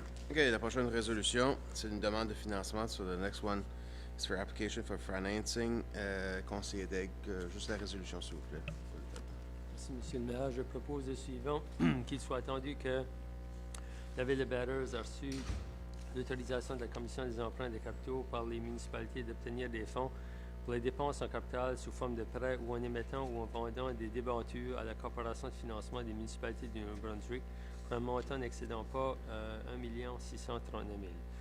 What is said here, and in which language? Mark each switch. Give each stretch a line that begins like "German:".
French: OK, la prochaine résolution, c'est une demande de financement.
English: So the next one is for application for financing.
French: Conseiller Daigle, juste la résolution, s'il vous plaît. Merci, Monsieur le maire. Je propose le suivant, qu'il soit attendu que la Ville de Bathurst a reçu l'autorisation de la Commission des emprunts de capitaux par les municipalités d'obtenir des fonds pour les dépenses en capital sous forme de prêts ou en émettant ou en vendant des débentures à la Corporation de financement des municipalités du Nouveau-Brunswick pour un montant n'excédant pas 1 639 000.